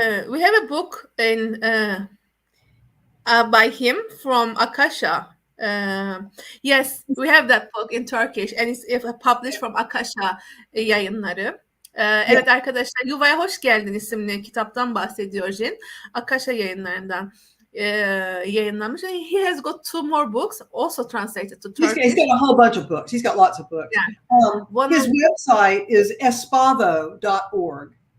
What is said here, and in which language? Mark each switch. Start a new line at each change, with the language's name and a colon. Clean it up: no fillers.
English: We have a book by him from Akasha. Yes, we have that book in Turkish and it's published from Akasha yayınları.
Turkish: Evet arkadaşlar, Yuvaya Hoş Geldin isimli kitaptan bahsediyor Jin. Akasha yayınlarından yayınlanmış.
English: And he has got 2 more books also translated to Turkish. He's got a whole bunch of books. He's got lots of books. Yeah. His website is espavo.org.